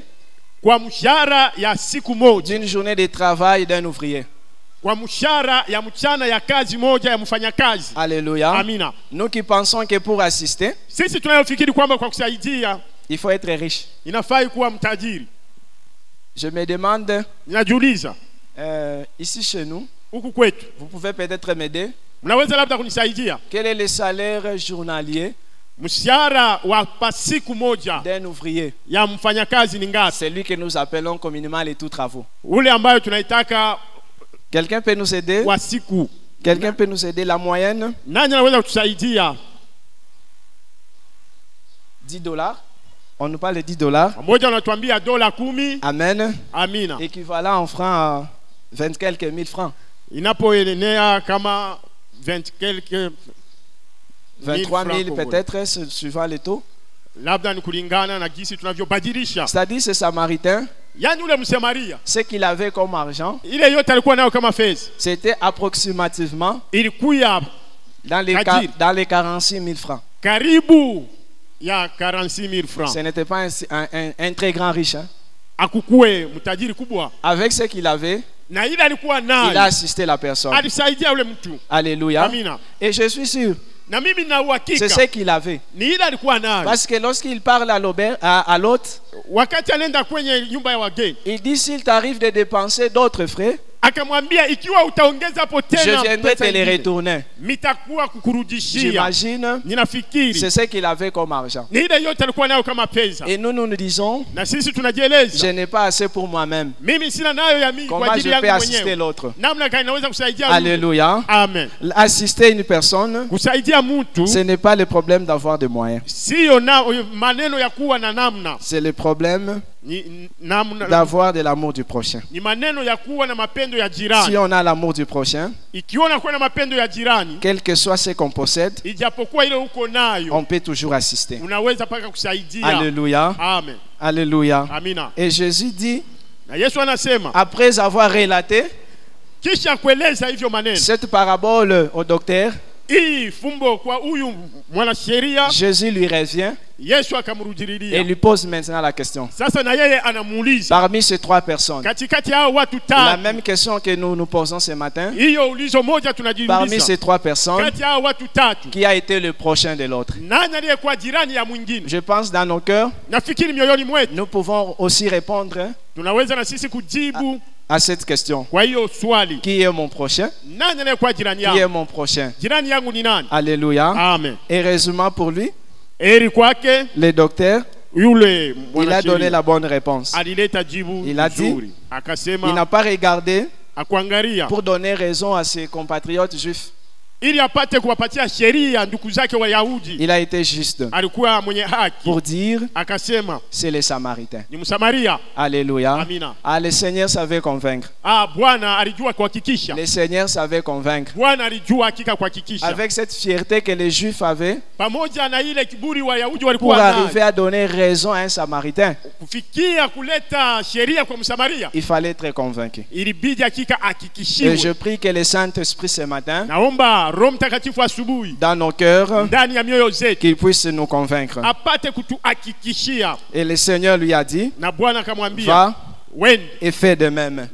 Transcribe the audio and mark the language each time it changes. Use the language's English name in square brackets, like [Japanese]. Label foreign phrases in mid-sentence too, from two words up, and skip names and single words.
[Swahili] kwa mshahara ya siku moja, [French] d'une journée de travail d'un ouvrier. [Swahili] kwa mshahara ya mchana ya kazi moja ya mfanyakazi. [French] Alléluia. [Swahili] Amina. [French] Nous qui pensons que pour assister, [Swahili] Sisi tunayofikiri kwamba kwa kusaidia [French] il faut être riche. [Swahili] inafai kuwa mtajiri. [French] Je me demande, [Swahili] Ninajiuliza [French] ici chez nous, [Swahili] huku kwetu, [French] vous pouvez peut-être m'aider, [Swahili] mnaweza labda kunisaidia, [French] quel est le salaire journalier [Swahili] mshahara wa pasiku moja [French] d'un ouvrier, [Swahili] ya mfanyakazi ni ngapi? [French] celui que nous appelons communément les tout travaux? [Swahili] Ule ambayo tunaitaka [French] Quelqu'un peut nous aider? [Swahili] wa siku. [French] Quelqu'un peut nous aider? La moyenne, [Swahili] Nani anaweza kutusaidia? [French] $10. On nous parle de $10. [Swahili] Mmoja anatuambia dola 10. Amen. Amina. [French] Équivalent en francs à 20 quelques mille francs. [Swahili] Inapoenea kama 20 quelques [French] 23 000 francs peut-être, suivant les taux. [Swahili] labda ni kulingana na jinsi tunavyobadilisha. [French] C'est-à-dire ce Samaritain, [Swahili] Yani ule Msamaria, [French] ce qu'il avait comme argent, [Swahili] ile yote alikuwa nayo kama fedha, [French] c'était approximativement [Swahili] ilikuwa [French] dans les 46 000 francs. [Swahili] karibu ya 46,000 francs. [French] Ce n'était pas un très grand riche. Hein. [Swahili] Akukue mtajiri kubwa. [French] Avec ce qu'il avait, [Swahili] Na ile alikuwa [French] il a [Swahili] nayo, [French] assisté la personne. [Swahili] alisaidia ule mtu. [French] Alléluia. [Swahili] Amina. [French] Et je suis sûr, [Swahili] Na mimi na uhakika [French] c'est ce qu'il avait. [Swahili] ni ile alikuwa nayo. [French] Parce que lorsqu'il parle à l'autre, [Swahili] Wakati anaenda kwenye nyumba ya wageni, [French] il dit s'il t'arrive de dépenser d'autres frais, [Swahili] akamwambia ikiwa utaongeza hapo [French] je [Swahili] tena [French] viendrai te [Swahili] pesa [French] les [Swahili] ingine, [French] retourner. [Swahili] mitakuwa kukurudishia. [French] J'imagine, [Swahili] Ninafikiri [French] c'est ce qu'il avait comme argent. [Swahili] ni ile yote alikuwa nayo kama pesa. [French] Et nous nous disons, [Swahili] Na sisi [French] je [Swahili] tunajieleza, [French] n'ai pas assez pour moi-même. [Swahili] mimi sina nayo ya mimi kwa [French] Comment [Swahili] ajili [French] je peux [Swahili] yangu [French] assister [Swahili] mwenyewe. [French] l'autre? [Swahili] Namna gani naweza kusaidia mtu? [French] Alléluia. [Swahili] Amen. [French] Assister une personne, [Swahili] Kusaidia mtu [French] ce n'est pas le problème d'avoir des moyens. [Swahili] sio na maneno ya kuwa na namna, [French] C'est le problème [Swahili] ni namna, [French] d'avoir de l'amour du prochain. [Swahili] ni maneno ya kuwa na mapendo ya [French] Si [Swahili] jirani. [French] on a l'amour du prochain, [Swahili] Ikiwa unakuwa na mapendo ya jirani, [French] quel que soit ce qu'on possède, [Swahili] ijapokuwa ile uko nayo, [French] on peut toujours assister. [Swahili] unaweza paka kusaidia. [French] Alléluia. [Swahili] Amen. [French] Alléluia. [Swahili] Amina. [French] Et Jésus dit, [Swahili] Na Yesu anasema, [French] après avoir relaté [Swahili] kisha kueleza hivyo maneno, [French] cette parabole au docteur, [Swahili] hii fumbo kwa huyu mwanasheria, [French] Jésus lui revient [Swahili] Yesu [French] et [Swahili] akamrudilia. [French] lui pose maintenant la question. [Swahili] Sasa na yeye anamuuliza [French] Parmi ces trois personnes, [Swahili] katikati hao watu [French] la [Swahili] tatu, [French] même question que nous nous posons ce matin, [Swahili] hiyo ulizo moja [French] parmi [Swahili] tunajiuliza, [French] ces trois personnes, [Swahili] kati hao watu tatu, [French] qui a été le prochain de l'autre? [Swahili] nani aliyekuwa jirani ya mwingine? [French] Je pense dans nos cœurs, [Swahili] Nafikiri mioyoni mwetu [French] nous pouvons aussi répondre [Swahili] tunaweza na sisi kujibu [French] à cette question. [Swahili] kwa hiyo swali, [French] Qui est mon prochain? [Swahili] nani aliyekuwa jirani [French] Qui est [Swahili] yangu? [French] mon prochain? [Swahili] Jirani yangu ni nani? [French] Alléluia. [Swahili] Amen. [French] Heureusement pour lui, [Swahili] Heri kwake [French] le docteur, [Swahili] yule [French] il a donné [Swahili] mwanasheria [French] la bonne réponse. [Swahili] alileta jibu [French] Il a dit, [Swahili] nzuri, [French] Il [Swahili] akasema [French] n'a pas regardé [Swahili] akuangalia [French] pour donner raison à ses compatriotes juifs. [Swahili] ili apate kuwapatia sheria ndugu zake Wayahudi. [French] Il a été juste [Swahili] Alikuwa mwenye haki, [French] pour dire [Swahili] akasema [French] c'est les Samaritains. [Swahili] ni Msamaria. [French] Alléluia. [Swahili] Amina. [French] Ah, le Seigneur savait convaincre. [Swahili] Bwana alijua kuhakikisha, [French] Le Seigneur savait convaincre. [Swahili] Bwana alijua hakika kuhakikisha, [French] Avec cette fierté que les Juifs avaient [Swahili] pamoja na ile kiburi Wayahudi [French] pour [Swahili] walikuwa [French] arriver [Swahili] nayo, [French] à donner raison à un Samaritain, [Swahili] kufikia kuleta sheria kwa Msamaria, [French] il fallait être convaincu. [Swahili] ilibidi hakika [French] Et je [Swahili] hakikishiwe. [French] prie que le Saint-Esprit ce matin, [Swahili] Naomba Roho Mtakatifu asubuhi [French] dans nos cœurs, [Swahili] ndani ya mioyo zetu [French] qu'il puisse nous convaincre. [Swahili] apate kutuhakikishia. [French] Et le Seigneur lui a dit, [Swahili] Na Bwana akamwambia, [French] va [Swahili] wende [French] et fais de même.